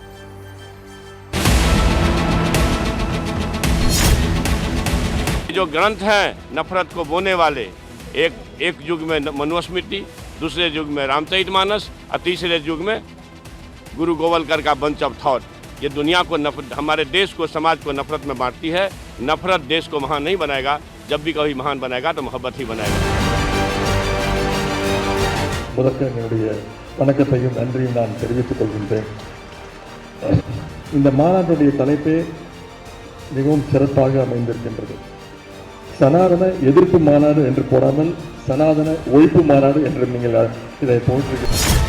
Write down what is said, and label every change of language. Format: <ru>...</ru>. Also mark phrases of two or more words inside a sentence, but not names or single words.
<hi>जो ग्रंथ हैं नफरत को बोने वाले, एक युग में मनुस्मृति, दूसरे युग में रामचरितमानस और तीसरे युग में गुरु गोवलकर का बंच ऑफ थॉट, ये दुनिया को हमारे देश को, समाज को नफरत में बांटती है। नफरत देश को वहाँ नहीं बनाएगा जब भी कभी महान बनाएगा तो मोहब्बत ही बनाएगा।</hi> <ta>முதற்க என்னுடைய வணக்கத்தையும் நன்றியும் நான் தெரிவித்துக் கொள்கின்றேன். இந்த மாநாட்டுடைய தலைப்பே மிகவும் சிறப்பாக அமைந்திருக்கின்றது. சனாதன எதிர்ப்பு மாநாடு என்று போடாமல் சனாதன ஒழிப்பு மாநாடு என்று நீங்கள் இதை போட்டிருக்கிறீர்கள்.</ta>